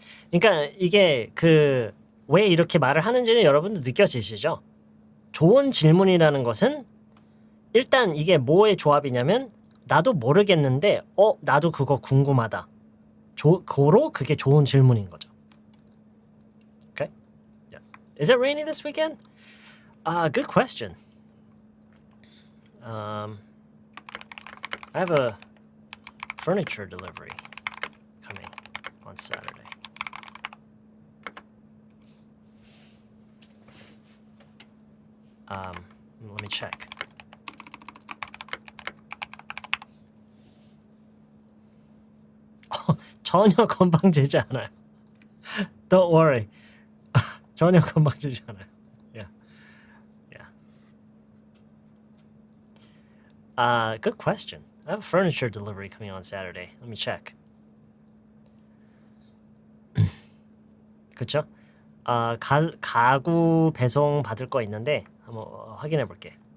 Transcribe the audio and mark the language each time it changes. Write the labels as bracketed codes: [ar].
[ko] 그러니까 이게 왜 이렇게 말을 하는지는 여러분도 느껴지시죠? 좋은 질문이라는 것은 일단 이게 뭐의 조합이냐면 나도 모르겠는데 나도 그거 궁금하다. 고로 그게 좋은 질문인 거죠. [en] Okay? Yeah. Is it rainy this weekend? Good question. I have a furniture delivery coming on Saturday. Let me check. [ko] 전혀 건방지지 않아요. [en] Don't worry. [ko] 전혀 건방지지 않아요. [en] Yeah. Yeah. Good question. I have a furniture delivery coming on Saturday. Let me check. [ko] 그쵸? 가구 배송 받을 거 있는데 한번 확인해 볼게.